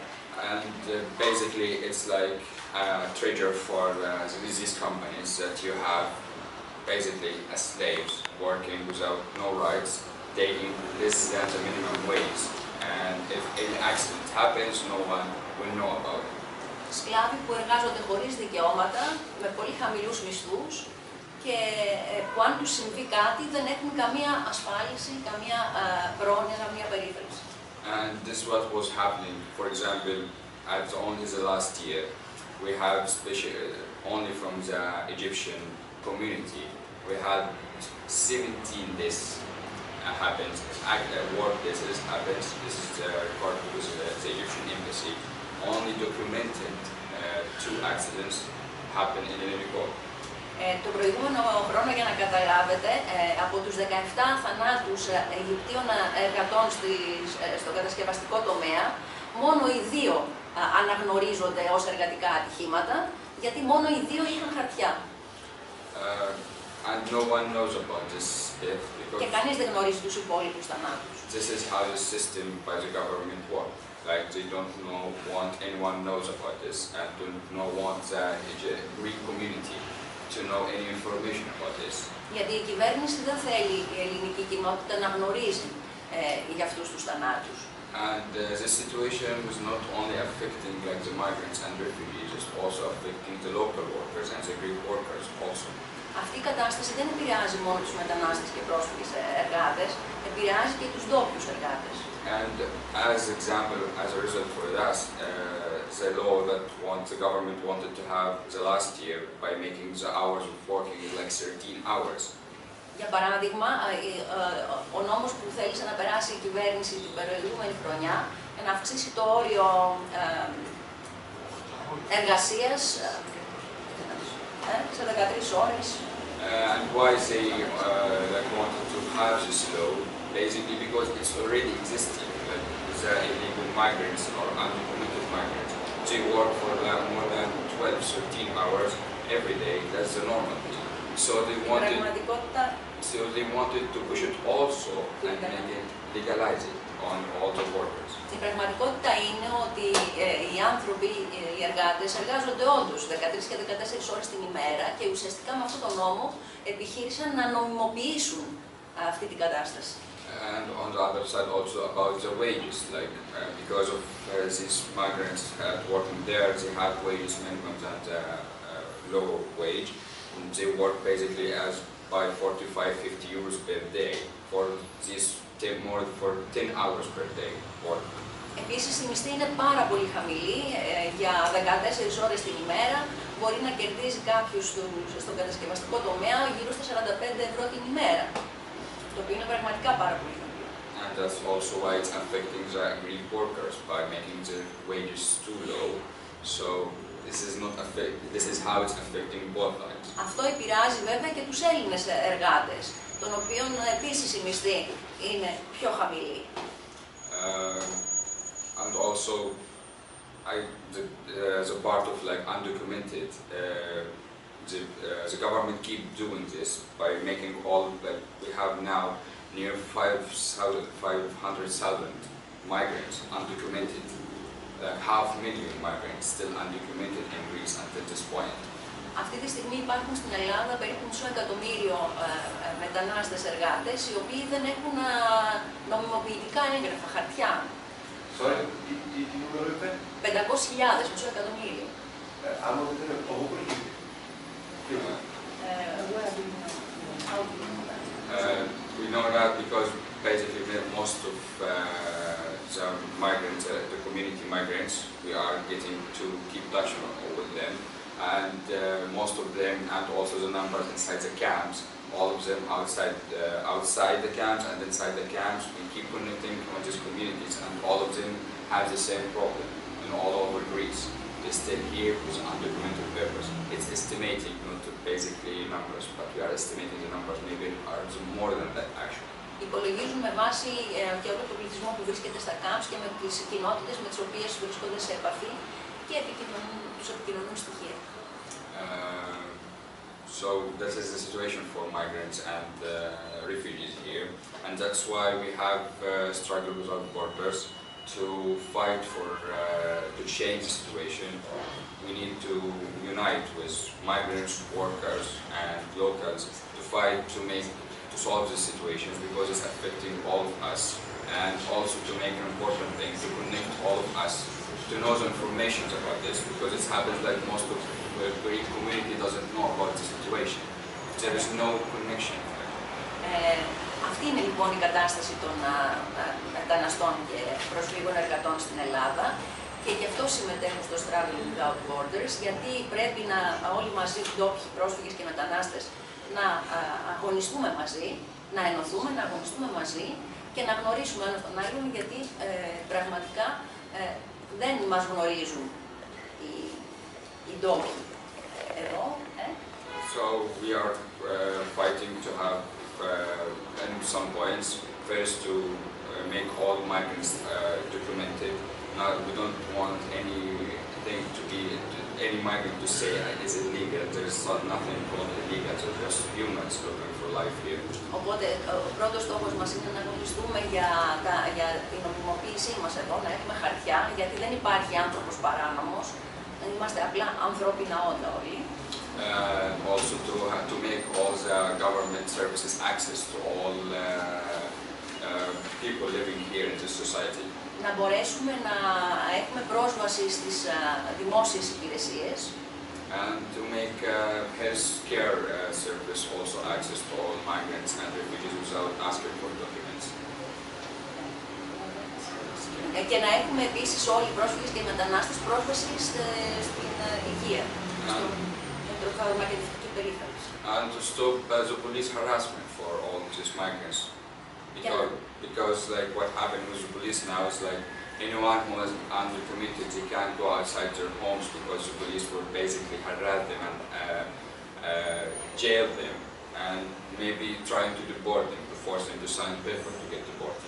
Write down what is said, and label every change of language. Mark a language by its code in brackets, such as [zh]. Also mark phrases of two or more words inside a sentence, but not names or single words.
[en] And basically it's like a treasure for these companies that you have basically as slaves working without no rights, taking less than the minimum wage. And if any accident happens, no one will know about it. [el] Σκλάβοι που εργάζονται χωρίς δικαιώματα, με πολύ χαμηλούς μισθούς και που αν τους συμβεί κάτι δεν έχουν καμία ασφάλιση, καμία πρόνοια, καμία περίθαλψη. [en] And this is what was happening. For example, at only the last year, we have only from the Egyptian community, we had 17 deaths happens, work cases happens. This is the record with the Egyptian embassy. Only documented 2 accidents happen in Ελληνικό. [el] Το προηγούμενο χρόνο, για να καταλάβετε, από τους 17 θανάτους Αιγυπτίων εργατών στο κατασκευαστικό τομέα, μόνο οι 2 αναγνωρίζονται ως εργατικά ατυχήματα, γιατί μόνο οι 2 είχαν χαρτιά. [en] And no one knows about this death because [el] και κανείς δεν γνωρίζει τους υπόλοιπους θανάτους. [en] This is how the system by the government works. Like they don't want anyone knows about this, and don't want the Greek community to know any information about this. [el] Γιατί η κυβέρνηση δεν θέλει η ελληνική κοινότητα να γνωρίζει για αυτούς τους θανάτους. [en] And this situation was not only affecting like the migrants and refugees, it's also affecting the local workers and the Greek workers also. [el] Αυτή η κατάσταση δεν επηρεάζει μόνο τους μετανάστες και πρόσφυγες εργάτες, επηρεάζει και τους ντόπιους εργάτες. [en] And as example, as a result for that, the law that the government wanted to have the last year by making the hours of working is like 13 hours. [el] Για παράδειγμα, ο νόμος που θέλησε να περάσει η κυβέρνηση την προηγούμενη χρονιά για να αυξήσει το όριο εργασίας σε 13 ώρες. [en] And why they like wanted to have this law? Basically because it's already existing. Like the illegal migrants or undocumented migrants, they work for like more than 12-13 hours every day. That's the normal thing. So they wanted to push it also and make it legalize it on all the workers. [el] Η πραγματικότητα είναι ότι οι άνθρωποι, οι εργάτες, εργάζονται όντως 13 και 14 ώρες την ημέρα και ουσιαστικά με αυτόν τον νόμο επιχείρησαν να νομιμοποιήσουν αυτή την κατάσταση. [en] And on the other side also about the wages, like because of these migrants working there, they have wages minimum than the low wage. And they work basically as by 45-50 euros per day for this more for 10 hours per day work. [el] Επίσης η μισθή είναι πάρα πολύ χαμηλή, για 14 ώρες την ημέρα μπορεί να κερδίζει κάποιος στον κατασκευαστικό τομέα γύρω στα 45 ευρώ την ημέρα, το οποίο είναι πραγματικά πάρα πολύ χαμηλό. [en] And that's also why it's affecting the Greek workers by making the wages too low. So this is how it's affecting both sides. [el] Αυτό επηρεάζει βέβαια και τους Έλληνες εργάτες, των οποίων επίσης η μισθή είναι πιο χαμηλή. [en] And also, as a part of like undocumented, the government keep doing this by making all like we have now near 500,000 migrants undocumented, like 500,000 migrants still undocumented in Greece until this point. [el] Αυτή τη στιγμή υπάρχουν στην Ελλάδα περίπου 500,000 μετανάστες εργάτες, οι οποίοι δεν έχουν νομιμοποιητικά έγγραφα, χαρτιά. Sorry, τι νούμερο είπε? 500,000, μισό εκατομμύριο. Άμα δεν είναι από πού έρχεται? [en] We know that because basically most of the migrants, the community migrants, we are getting to keep touch with them. And most of them, and also the numbers inside the camps, all of them outside the camps and inside the camps, we keep connecting with these communities, and all of them have the same problem in all over Greece. They stay here with undocumented papers. It's estimating, not basically numbers, but we are estimating the numbers maybe are more than that actually. [el] Υπολογίζουν με βάση και όλο τον πληθυσμό που βρίσκεται στα camps και με τις κοινότητες με τις οποίες βρίσκονται σε επαφή και τους επικοινωνούν στοιχεία. [en] So this is the situation for migrants and refugees here, and that's why we have Struggle Without Borders to fight for to change the situation. We need to unite with migrants, workers, and locals to fight to solve this situation because it's affecting all of us, and also to make an important thing to connect all of us to know the information about this because it happens like most of the Greek community doesn't know about the situation. There is no connection. [el] Αυτή είναι λοιπόν η κατάσταση των μεταναστών και προσφύγων εργατών στην Ελλάδα και γι' αυτό συμμετέχουν στο Struggle Without Borders, γιατί πρέπει να όλοι μαζί, ντόπιοι πρόσφυγες και μετανάστες, να αγωνιστούμε μαζί, να ενωθούμε, να αγωνιστούμε μαζί και να γνωρίσουμε ένας τον άλλον, γιατί πραγματικά δεν μας γνωρίζουν οι ντόπιοι εδώ. [en] So we are fighting to have in some points first to make all migrants documented. Now we don't want anything to be any migrant to say it's illegal. There is nothing called illegal. So just humans looking for life here. [el] Οπότε ο πρώτος στόχος μας είναι να αγωνιστούμε για την νομιμοποίησή μας εδώ, να έχουμε χαρτιά, γιατί δεν υπάρχει άνθρωπος παράνομος. Είμαστε απλά ανθρώπινα όντα όλοι. [en] Also to make all the government services access to all people living here in this society. [el] Να μπορέσουμε να έχουμε πρόσβαση στις δημόσιες υπηρεσίες. [en] And to make health care service also access to all migrants and refugees without asking for documents. [el] Και να έχουμε επίσης όλοι οι πρόσφυγες και οι μετανάστες πρόσβαση στην υγεία, στην φαρμακευτική περίθαλψη. [en] And to stop the police harassment for all these migrants. Because like what happened with the police now is like anyone who is undocumented, they can't go outside their homes because the police will basically harass them and jail them and maybe trying to deport them, to force them to sign paper to get deported.